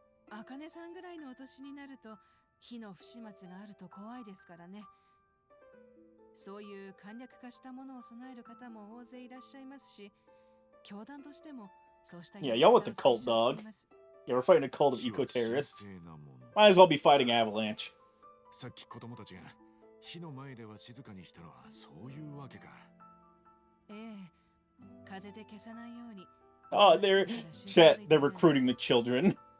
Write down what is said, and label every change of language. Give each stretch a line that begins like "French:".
Japanese: あかねさんぐらいのお年になると火の不始末があると怖いですからね。そういう簡略化したものを備える方も大勢いらっしゃいますし、教団としてもそうした。
English: Yeah, y'all with the cult, dog. Yeah, we're fighting a cult of eco-terrorists. Might as well be fighting Avalanche.
Japanese: さっき子供たちが火の前では静かにしたのはそういうわけか。ええ、風で消さないように。
English: Oh, they're recruiting the children.